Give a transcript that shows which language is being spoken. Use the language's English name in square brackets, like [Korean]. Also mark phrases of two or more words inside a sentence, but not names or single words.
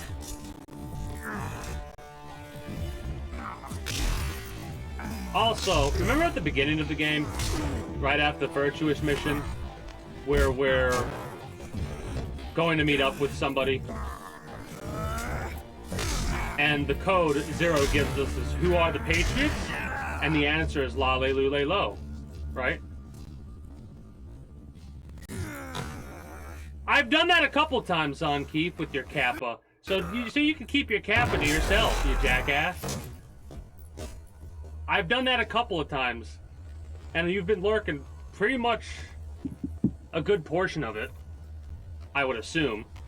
[English] Also, remember at the beginning of the game, right after the Virtuous mission, where we're going to meet up with somebody? And the code 0 gives us is, who are the Patriots? And the answer is la le lu le lo, right? I've done that a couple times on Keith with your Kappa. So you can keep your Kappa to yourself, you jackass. I've done that a couple of times. And you've been lurking pretty much a good portion of it, I would assume.